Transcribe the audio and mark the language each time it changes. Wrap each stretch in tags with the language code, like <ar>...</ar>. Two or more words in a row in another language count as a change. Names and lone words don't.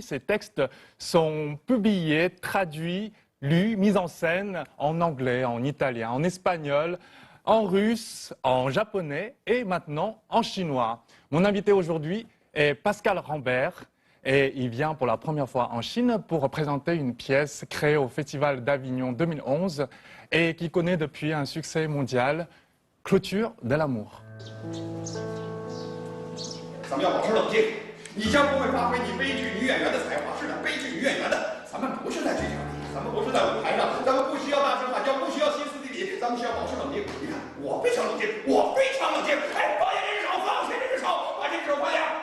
<fr>Ces textes sont publiés, traduits, lus, mis en scène en anglais, en italien, en espagnol, en russe, en japonais et maintenant en chinois. Mon invité aujourd'hui est Pascal Rambert. Et il vient pour la première fois en Chine pour présenter une pièce créée au Festival d'Avignon 2011 et qui connaît depuis un succès mondial, Clôture de l'amour.</fr> <zh>咱们要保持冷静，你将不会发挥你悲剧女演员的才华。是的，悲剧女演员的，咱们不是在剧场里，咱们不是在舞台上，咱们不需要大声喊叫，不需要歇斯底里，咱们需要保持冷静。你看，我非常冷静，我非常冷静。哎，放下这只手，放下这只手，把这只手放下。</zh>